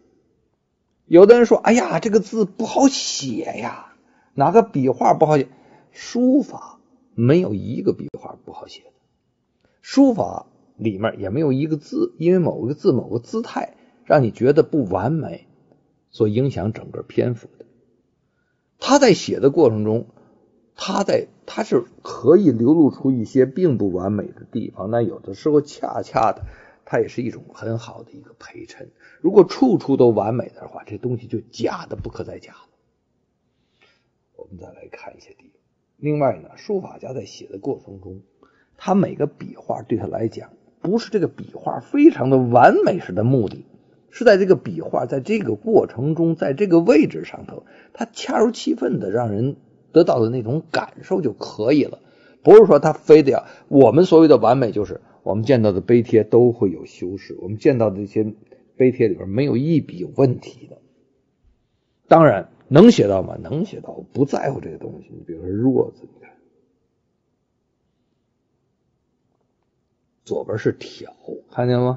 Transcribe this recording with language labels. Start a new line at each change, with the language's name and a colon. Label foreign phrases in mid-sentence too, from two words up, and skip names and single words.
Chinese: 有的人說，哎呀，這個字不好寫呀，哪個筆畫不好寫？書法沒有一個筆畫不好寫的，書法裡面也沒有一個字，因為某個字某個姿態讓你覺得不完美，所影響整個篇幅的。他在寫的過程中，他是可以流露出一些並不完美的地方，那有的时候恰恰的它也是一种很好的一个陪襯。如果处处都完美的话，這東西就假的不可再假了。我們再來看一些地方。另外呢，書法家在寫的過程中，他每個筆畫對他來講，不是這個筆畫非常的完美是的目的，是在這個筆畫在這個過程中，在這個位置上頭，它恰如其分的讓人得到的那種感受就可以了。不是說他非得要，我們所謂的完美就是我們見到的碑帖都會有修飾，我們見到的這些碑帖裡邊沒有一筆有問題的。當然能寫到嗎？能寫到，不在乎這個東西。你比如說弱字，你看左邊是挑，看見嗎？